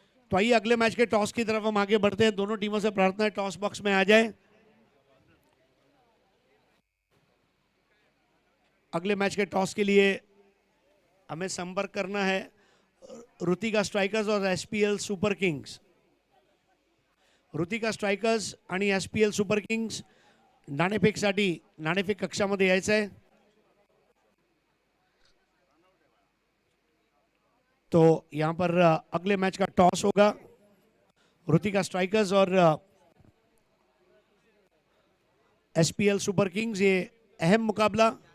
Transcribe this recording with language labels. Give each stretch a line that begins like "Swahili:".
Hindi: तो आइए अगले मैच के टॉस की तरफ हम आगे बढ़ते हैं। दोनों टीमों से प्रार्थना है टॉस बॉक्स में आ जाए। अगले मैच के टॉस के लिए हमें संपर्क करना है ऋतिका स्ट्राइकर्स और SPL super Kings.
Marathi: Ritika strikers आणि एसपीएल सुपर किंग्स नाणेफेकसाठी नाणेफेक कक्षामध्ये यायचं आहे।
Hindi: तो यहां पर अगले मैच का टॉस होगा। ऋतिका स्ट्राइकर्स और एसपीएल सुपर किंग्स, ये अहम मुकाबला।